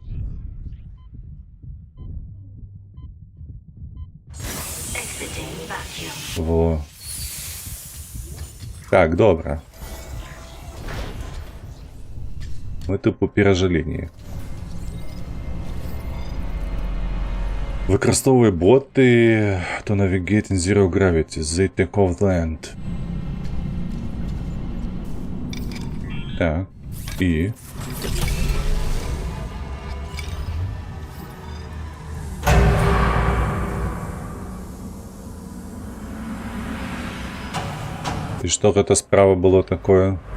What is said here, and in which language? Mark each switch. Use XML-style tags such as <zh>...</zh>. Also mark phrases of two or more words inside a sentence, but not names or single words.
<be>Во. Так, добра. Мы тупо перажылі неяк. Выкарыстоўвай боты</be> <en>to navigate in zero gravity. They take off land.</en> <be>Так. І? І што гэта справа было такое?</be>